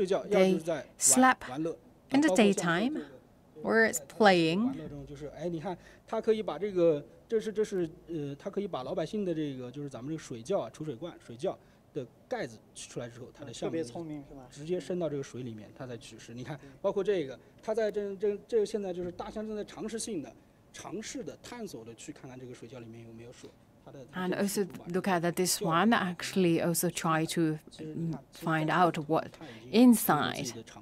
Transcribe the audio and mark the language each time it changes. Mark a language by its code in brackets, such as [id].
[en] They slept in the daytime or it's playing. [zh] 你看，它可以把这个，它可以把老百姓的这个，就是咱们这个水窖储水罐、水窖的盖子取出来之后，它的项目直接伸到这个水里面，它再取食。你看，包括这个，它在这现在就是大象正在尝试的探索的去看看这个水窖里面有没有水。 [en] And also look at this one. Actually, also try to find out what inside.